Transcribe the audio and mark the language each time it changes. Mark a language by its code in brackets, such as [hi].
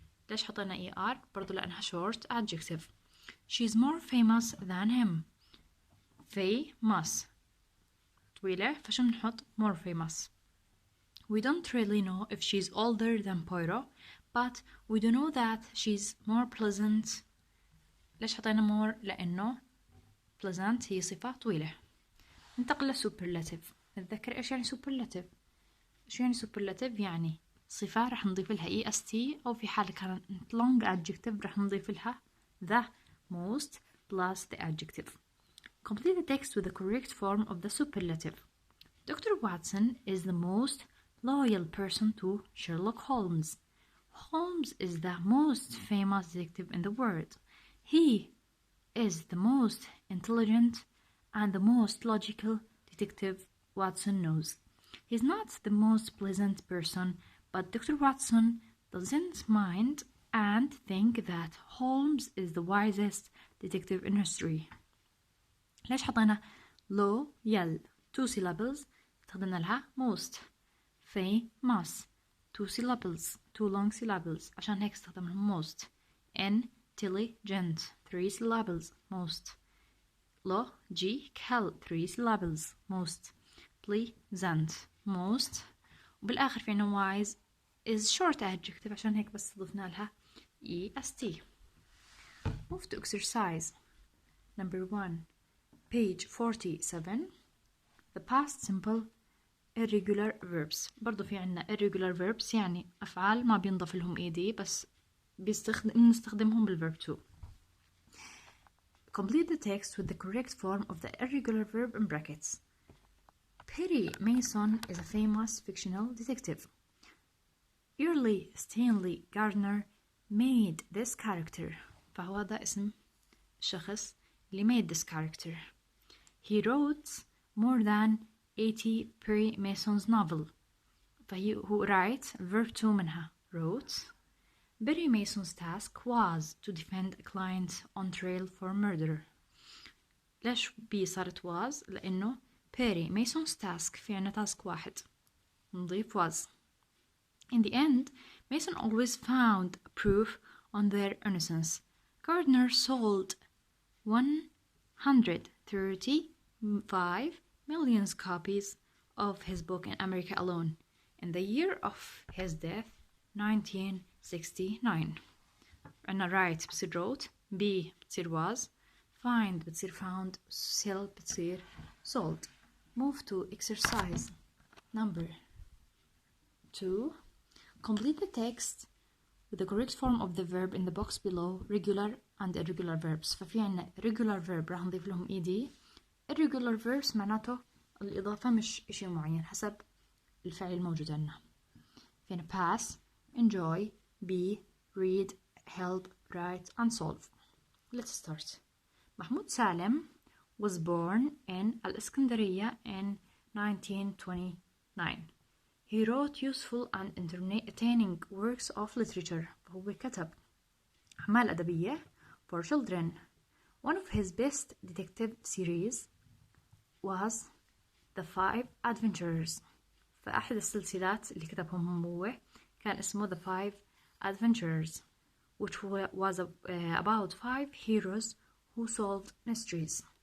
[ar] ليش حطينا ER؟ برضو لأنها [en] short adjective. She's more famous than him. Famous. [ar] طويلة فشو نحط [en] more famous. We don't really know if she's older than Poirot, but we do know that she's more pleasant. [ar] ليش حطينا more؟ لأنه pleasant هي صفة طويلة. ننتقل لسوبرلاتيف. نتذكر إيش يعني سوبرلاتيف؟ شو يعني سوبرلاتيف؟ يعني صفة رح نضيف لها EST أو في حالة كانت [en] long adjective [ar] رح نضيف لها [en] the most plus the adjective. Complete the text with the correct form of the superlative. Dr. Watson is the most loyal person to Sherlock Holmes. Holmes is the most famous detective in the world. He is the most intelligent and the most logical detective Watson knows. He's not the most pleasant person, but Dr. Watson doesn't mind and think that Holmes is the wisest detective in history. [ar] ليش حطينا loyal [en] 2 syllables [ar] استخدمنا لها most. [en] famous 2 syllables 2 long syllables [ar] عشان هيك استخدمنا [en] most. intelligent 3 syllables most. logical 3 syllables most. pleasant most. [ar] وبالآخر في عنا [en] wise is short adjective [ar] عشان هيك بس ضفنا لها est. [en] Move to exercise number 1. Page 47. The past simple irregular verbs. [ar] برضو في عنا [en] irregular verbs [ar] يعني أفعال ما بينضاف لهم ed بس نستخدمهم بال [en] verb to. Complete the text with the correct form of the irregular verb in brackets. Perry Mason is a famous fictional detective. Early Stanley Gardner made this character. [ar] فهو ده اسم الشخص اللي [en] made this character. He wrote more than 80 Perry Mason's novel. who writes verb 2 [ar] منها [en] wrote. Perry Mason's task was to defend a client on trial for murder. [ar] ليش بي صارت was؟ لأنه [en] Perry Mason's task [ar] في عنا task واحد نضيف was. [en] In the end, Mason always found proof on their innocence. Gardner sold 135 million copies of his book in America alone. In the year of his death, 19 69. [ar] عنا [en] write [ar] بتصير [en] wrote, be بتصير was, find بتصير found, sell بتصير sold. Move to exercise number 2. Complete the text with the correct form of the verb in the box below, regular and irregular verbs. [ar] ففي عنا [en] regular verb [ar] راح نضيف لهم ed. [en] irregular verbs [ar] معناته الإضافة مش إشي معين حسب الفعل الموجود عنا. فينا [en] pass, enjoy, be, read, help, write and solve. Let's start. Mahmoud Salem was born in Al-Iskandariya in 1929. He wrote useful and entertaining works of literature. [ar] فهو كتب أعمال أدبية [en] for children. One of his best detective series was The Five Adventures. [ar] فأحد السلسلات اللي كتبهم هو كان اسمه [en] The Five Adventures, which was about 5 heroes who solved mysteries.